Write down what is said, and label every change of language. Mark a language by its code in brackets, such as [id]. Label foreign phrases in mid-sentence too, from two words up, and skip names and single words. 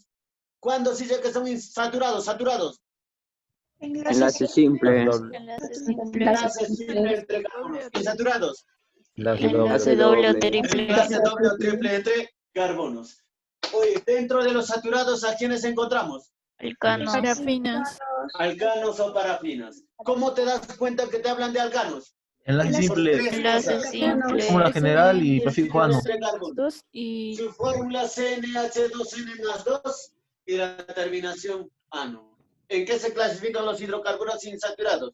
[es] ¿Cuándo se dice que son insaturados? Enlace simple. Enlace simple entre carbonos. Insaturados. Enlace doble o triple. Enlace doble o triple entre carbonos. Oye, dentro de los saturados, ¿a quiénes encontramos? Alcanos. Parafinas. Alcanos o parafinas. ¿Cómo te das cuenta que te hablan de alcanos? Enlaces simples. Enlaces simples. Fórmula general y prefijo ano. Entre carbonos. Dos y Su fórmula CnH2n más 2 y la terminación ano. ¿En qué se clasifican los hidrocarburos insaturados?